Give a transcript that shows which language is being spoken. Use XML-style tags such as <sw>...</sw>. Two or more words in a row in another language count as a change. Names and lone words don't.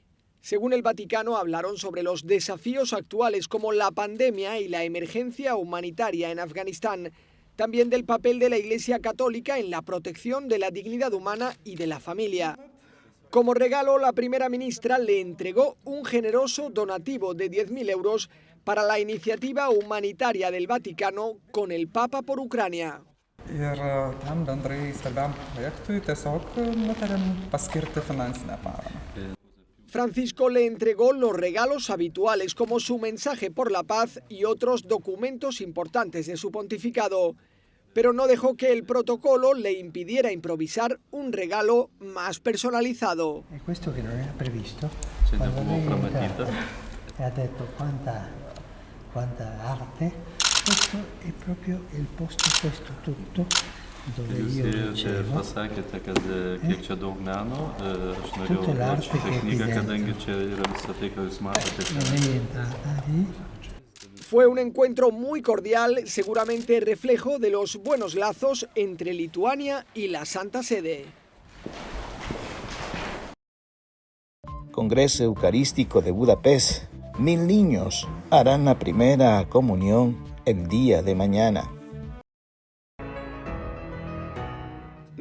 <es>Según el Vaticano, hablaron sobre los desafíos actuales como la pandemia y la emergencia humanitaria en Afganistán, también del papel de la Iglesia Católica en la protección de la dignidad humana y de la familia. Como regalo, la primera ministra le entregó un generoso donativo de 10.000 euros para la iniciativa humanitaria del Vaticano con el Papa por Ucrania.</es> <lt>Ir tam bendrai svarbiam projektui tiesiog nutarėm paskirti finansinę paramą.</lt> <es>Francisco le entregó los regalos habituales como su mensaje por la paz y otros documentos importantes de su pontificado, pero no dejó que el protocolo le impidiera improvisar un regalo más personalizado.</es> <it>E questo che non era previsto, Ce ne avevo promettito. e ha detto quanta arte. Questo è proprio il posto, questo tutto, dove</it> <lt>Jūs</lt> <it>io</it> <lt>ėjote ir</lt> <it>dicevo,</it> <lt>pasakėte, kad kiek čia daug meno, aš norėjau</lt> <it>Tutto l'arte</it> <lt>šitą</lt> <it>che</it> <lt>knygą,</lt> <it>qui</it> <lt>kadangi</lt> <it>dentro.</it> <lt>čia yra visą tai, ką jūs matote.</lt> <it>e lei è entrata lì.</it> <es>Fue un encuentro muy cordial, seguramente reflejo de los buenos lazos entre Lituania y la Santa Sede. Congreso Eucarístico de Budapest. 1000 niños harán la primera comunión el día de mañana.</es>